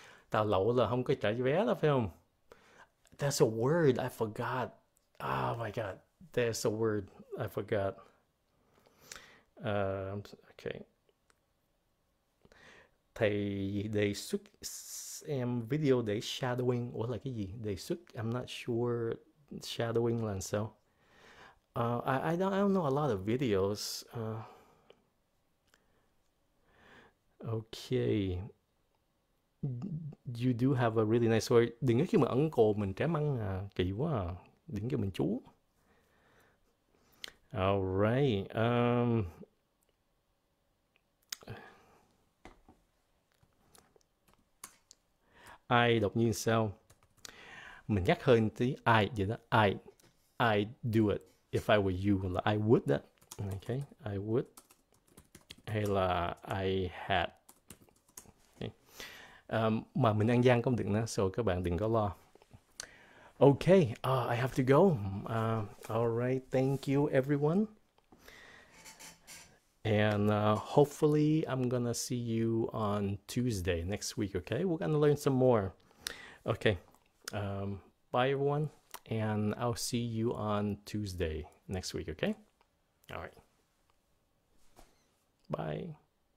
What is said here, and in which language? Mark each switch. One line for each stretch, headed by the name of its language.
Vietnamese: Tàu lậu là không có trả vé đó phải không?
English: That's a word I forgot. Oh my god, there's a word I forgot. Okay.
Vietnamese: Thầy đề xuất em video để shadowing. Ủa là cái gì? Đề xuất.
English: I'm not sure
Vietnamese: shadowing là sao.
English: I don't know a lot of videos. Okay. You do have a really nice word.
Vietnamese: Đừng có khi mà uncle mình trẻ măng à. Kỳ quá à. Đừng kêu mình chú.
English: Alright.
Vietnamese: I đọc như sao? Mình nhắc hơn tí I vậy đó.
English: I do it. If I were you là I would đó. Okay, I would. Hay là I had. Okay.
Vietnamese: Mà mình ăn gian không được nữa, so các bạn đừng có lo.
English: Okay, I have to go. Alright, thank you everyone. And hopefully I'm gonna see you on Tuesday next week, okay? We're gonna learn some more. Okay, bye everyone, and I'll see you on Tuesday next week, okay? All right. Bye.